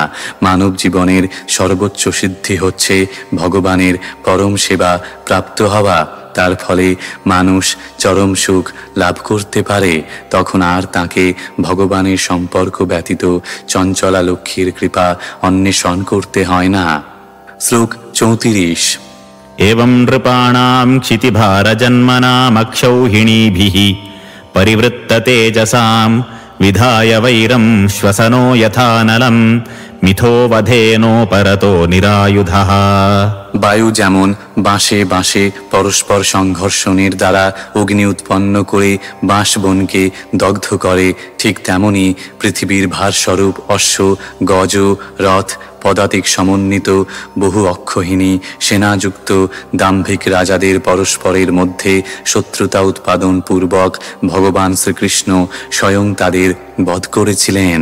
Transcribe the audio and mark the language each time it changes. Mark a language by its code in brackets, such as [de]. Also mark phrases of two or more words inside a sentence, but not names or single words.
[bn] মানব জীবনের সর্বোচ্চ সিদ্ধি হচ্ছে ভগবানের পরম সেবা প্রাপ্ত হওয়া। তার ফলে মানুষ চরম সুখ লাভ করতে পারে। তখন আর তাকে ভগবানের সম্পর্ক ব্যতীত চঞ্চলা লক্ষ্মীর কৃপা অন্বেষণ করতে হয় না। শ্লোক 34 [sa] एवं नृपाणां क्षितिभारजन्मनामक्षौहिणीभिः परिवृत्ततेजसां विधाय वैरं श्वसनो यथानलं मिथो वधेनो परतो निरायुधः। [bn] বায়ু যেমন বাঁশে বাঁশে পরস্পর সংঘর্ষণের দ্বারা অগ্নি উৎপন্ন করে বাঁশ বনকে দগ্ধ করে, ঠিক তেমনি পৃথিবীর ভারস্বরূপ অশ্ব, গজ, রথ, পদাতিক সমন্বিত বহু অক্ষহীনী সেনাযুক্ত দাম্ভিক রাজাদের পরস্পরের মধ্যে শত্রুতা উৎপাদন পূর্বক ভগবান শ্রীকৃষ্ণ স্বয়ং তাদের বধ করেছিলেন।